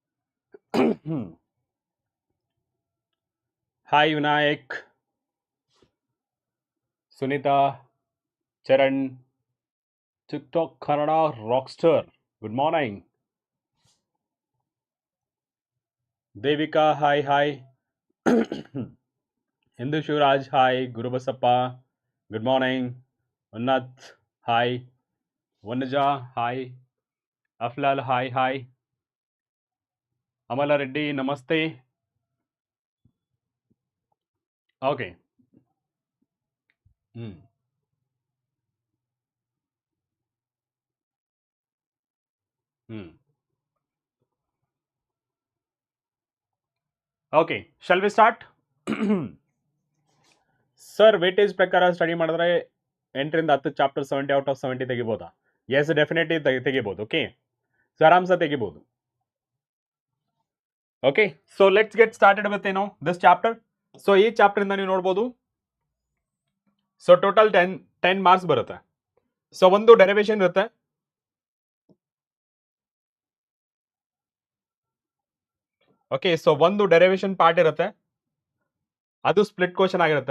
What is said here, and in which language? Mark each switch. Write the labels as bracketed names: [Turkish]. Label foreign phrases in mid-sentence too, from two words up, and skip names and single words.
[English] Hi, Vinayak, Sunita, Charan, TikTok Kannada Rockstar. Good morning. Devika, hi, hi. Hindu Shivraj, hi. Guru Basappa, good morning. Unnat, hi. Vanaja, hi. Aflal, hi, hi. Amala Reddy, namaste. Okay. Okay. Shall we start? Sir, [Kannada] weightage ಪ್ರಕಾರ ಸ್ಟಡಿ ಮಾಡಿದ್ರೆ 8ರಿಂದ 10 ಚಾಪ್ಟರ್ 70 [English] out of [Kannada] 70 ತೆಗಿಬೋದಾ? [English] yes definitely [Kannada] ತೆಗಿಬೋದು. [English] okay, so [Kannada] ಆರಾಮ್ಸ ತೆಗಿಬೋದು. [English] okay, so let's get started with this chapter. [Kannada] ಸೊ ಈ ಚಾಪ್ಟರ್ ಇಂದ ನೀವು ನೋಡ್ಬೋದು, ಸೊ [English] total 10 marks [Kannada] ಬರುತ್ತೆ. ಸೊ ಒಂದು ಡೆರಿವೇಶನ್ ಇರುತ್ತೆ, ಓಕೆ. ಸೊ ಒಂದು [English] derivation part [Kannada] ಇರುತ್ತೆ, ಅದು [English] split question [Kannada] ಆಗಿರುತ್ತೆ.